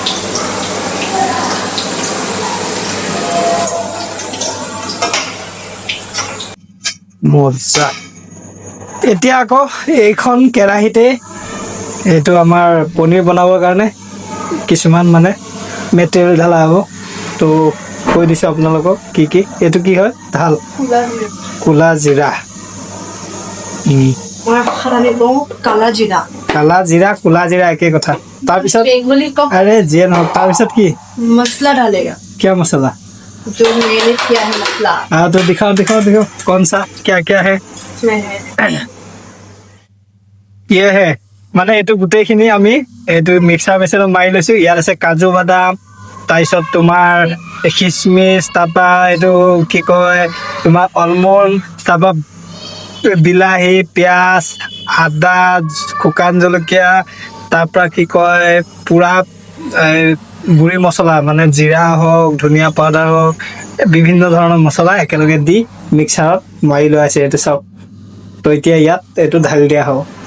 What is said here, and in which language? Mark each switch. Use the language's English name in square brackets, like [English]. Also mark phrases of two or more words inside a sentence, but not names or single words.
[Assamese] মজা এতিয়া আকৌ এইখন কেৰাহীতে এইটো আমাৰ পনীৰ বনাবৰ কাৰণে কিছুমান মানে মেটেৰিয়েল ঢালা হ'ব তো কৈ দিছোঁ আপোনালোকক কি এইটো কি হয় ঢাল ক'লা জিৰা মই ভাষাত আনি লওঁ কালা জিৰা কালা জিৰা ক'লা জিৰা একেই কথা তাৰপিছত বেংগলী কওক আৰে যিয়ে নহওক তাৰপিছত কি [Hindi] मसला डालेगा क्या मसाला जो मैंने किया है मसला हाँ तो दिखाओ कौन सा क्या है इसमें है ये है [Assamese] মানে এইটো গোটেইখিনি আমি এইটো মিক্সাৰ মেচিনত মাৰি লৈছোঁ ইয়াত আছে কাজু বাদাম তাৰপিছত তোমাৰ খিচমিচ তাৰপৰা এইটো কি কয় তোমাৰ অলমণ্ড তাৰপৰা বিলাহী পিঁয়াজ আদা শুকান জলকীয়া তাৰপৰা কি কয় পূৰা গুড়ি মছলা মানে জিৰা হওক ধনিয়া পাউডাৰ হওক বিভিন্ন ধৰণৰ মছলা একেলগে দি মিক্সাৰত মাৰি লোৱা আছে এইটো চাওক তো এতিয়া ইয়াত এইটো ঢালি দিয়া হ'ব